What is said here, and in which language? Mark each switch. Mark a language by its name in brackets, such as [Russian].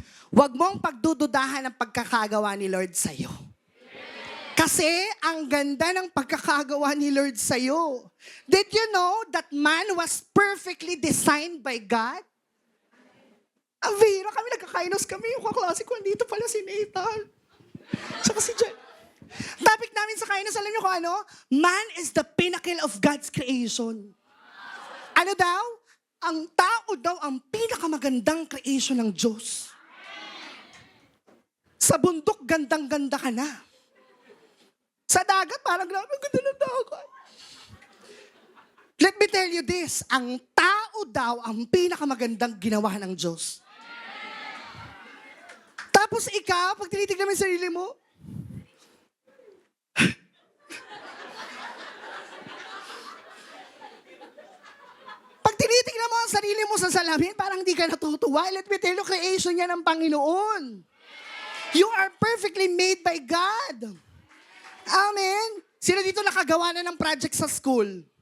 [Filipino] Huwag mong pagdududahan ang pagkakagawa ni Lord sa'yo. Kasi ang ganda ng pagkakagawa ni Lord sa'yo. [English] Did you know that man was perfectly designed by God? [Filipino] Avira, kami nagkakainos kami. Yung kaklase ko, dito pala si Nathan. Tsaka si Jen. Topic namin sa kainos, alam niyo kung ano? [English] Man is the pinnacle of God's creation. [Filipino] Ano daw? Ang tao daw ang pinakamagandang creation ng Diyos. Sa bundok, gandang-ganda ka na. Sa dagat, parang grabe, ang ganda ng dagat. [English] Let me tell you this, [Filipino] ang tao daw ang pinakamagandang ginawa ng Diyos. Tapos ikaw, pag tinitignan mo yung sarili mo, pag tinitignan mo ang sarili mo sa salamin, parang hindi ka natutuwa. [English] Let me tell you, [Filipino] creation yan ng Panginoon. [English] You are perfectly made by God. Amen? [Filipino] Sino dito nakagawa na ng project sa school?